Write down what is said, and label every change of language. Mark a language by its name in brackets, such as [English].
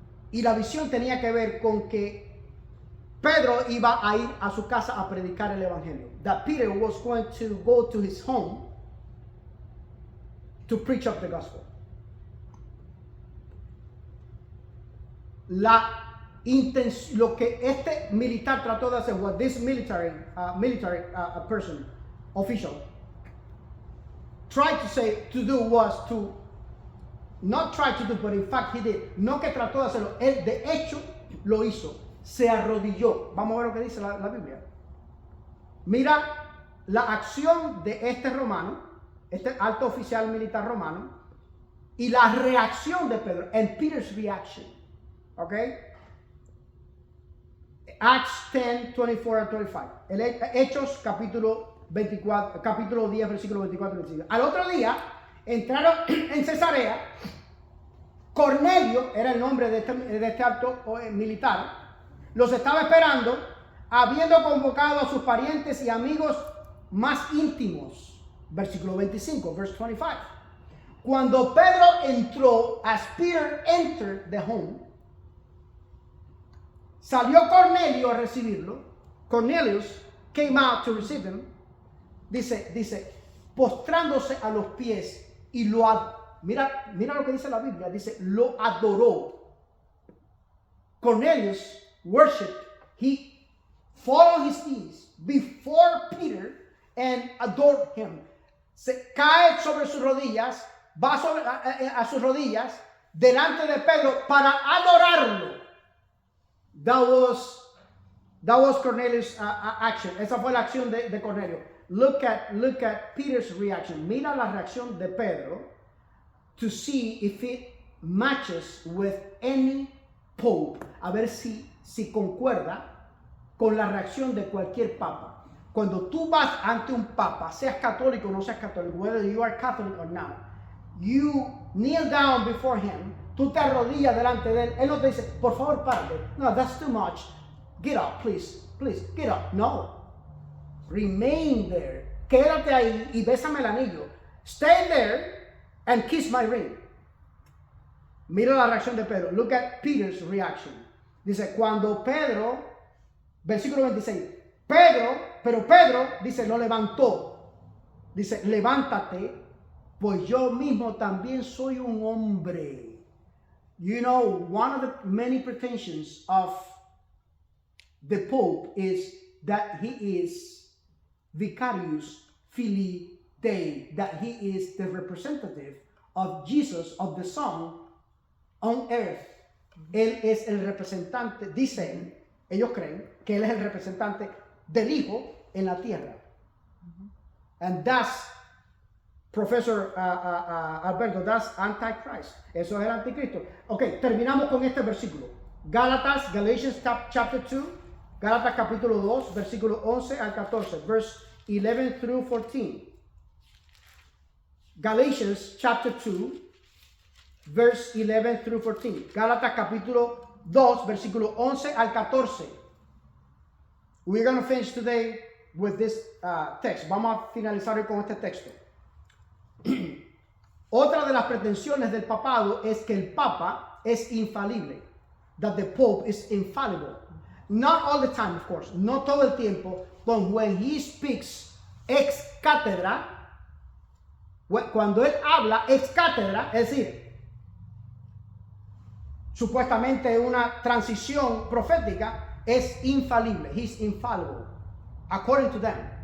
[Spanish] Y la visión tenía que ver con que Pedro iba a ir a su casa a predicar el evangelio. [English] That Peter was going to go to his home to preach up the gospel. [Spanish] Lo que este militar trató de hacer, [English] what this military person, official, tried to do was to, not try to do, but in fact he did. [Spanish] No que trató de hacerlo, él de hecho lo hizo. Se arrodilló. Vamos a ver lo que dice la Biblia. Mira la acción de este romano, este alto oficial militar romano, y la reacción de Pedro, [English] and Peter's reaction. [Spanish] Okay? [English] Acts 10, 24 and 25. [Spanish] Hechos capítulo 24, capítulo 10, versículo 24 y 25. Al otro día entraron en Cesarea. Cornelio era el nombre de este alto militar. Los estaba esperando, habiendo convocado a sus parientes y amigos más íntimos. Versículo 25, [English] verse 25. [Spanish] Cuando Pedro entró, [English] as Peter entered the home, [Spanish] salió Cornelio a recibirlo. [English] Cornelius came out to receive him. [Spanish] Dice, postrándose a los pies y mira lo que dice la Biblia, dice, lo adoró. [English] Cornelius worshiped. He fell on his knees before Peter and adored him. [Spanish] Se cae sobre sus rodillas, va a sus rodillas delante de Pedro para adorarlo. [English] That was Cornelius' action. [Spanish] Esa fue la acción de Cornelio. [English] Look at Peter's reaction. [Spanish] Mira la reacción de Pedro [English] to see if it matches with any pope. [Spanish] A ver si concuerda con la reacción de cualquier papa. Cuando tú vas ante un papa, seas católico o no seas católico, [English] whether you are Catholic or not, you kneel down before him, [Spanish] tú te arrodillas delante de él, él no te dice, por favor, párate. [English] No, that's too much. Get up, please, get up. No. Remain there. [Spanish] Quédate ahí y bésame el anillo. [English] Stay there and kiss my ring. [Spanish] Mira la reacción de Pedro. [English] Look at Peter's reaction. [Spanish] Dice, cuando Pedro, versículo 26, pero Pedro, dice, lo levantó. Dice, levántate, pues yo mismo también soy un hombre. [English] You know, one of the many pretensions of the Pope is that he is Vicarius Filii Dei, that he is the representative of Jesus, of the Son, on earth. [Spanish] Él es el representante, dicen, ellos creen que él es el representante del Hijo en la tierra. [English] And that's, Professor Alberto, that's Antichrist. [Spanish] Eso es el anticristo. Ok, terminamos con este versículo. [English] Galatians chapter 2, [Spanish] Gálatas capítulo 2, versículo 11 al 14, [English] verse 11 through 14. Galatians chapter 2, verse 11 through 14. [Spanish] Gálatas capítulo 2, versículo 11 al 14. [English] We're going to finish today with this text. [Spanish] Vamos a finalizar hoy con este texto. Otra de las pretensiones del papado es que el papa es infalible. [English] That the Pope is infallible. Not all the time, of course. [Spanish] No todo el tiempo. [English] But when he speaks ex cátedra, [Spanish] cuando él habla ex cátedra, es decir, supuestamente una transición profética, es infalible. [English] He's infallible. According to them.